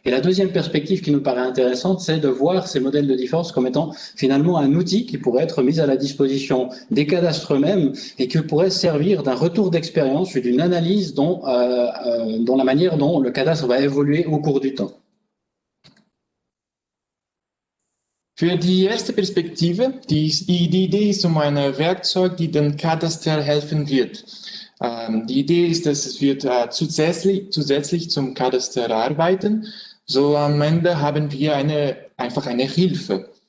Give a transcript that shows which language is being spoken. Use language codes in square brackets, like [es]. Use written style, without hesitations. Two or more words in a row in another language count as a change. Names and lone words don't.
[fr] Et la deuxième perspective qui nous paraît intéressante, c'est de voir ces modèles de différence comme étant finalement un outil qui pourrait être mis à la disposition des cadastres eux-mêmes et qui pourrait servir d'un retour d'expérience ou d'une analyse dont la manière dont le cadastre va évoluer au cours du temps. [de] Für die erste Perspektive, die Idee ist ein Werkzeug, die den Kataster helfen wird. Die Idee ist, dass es wird zusätzlich zum Kataster arbeiten. So am Ende haben wir einfach eine Hilfe.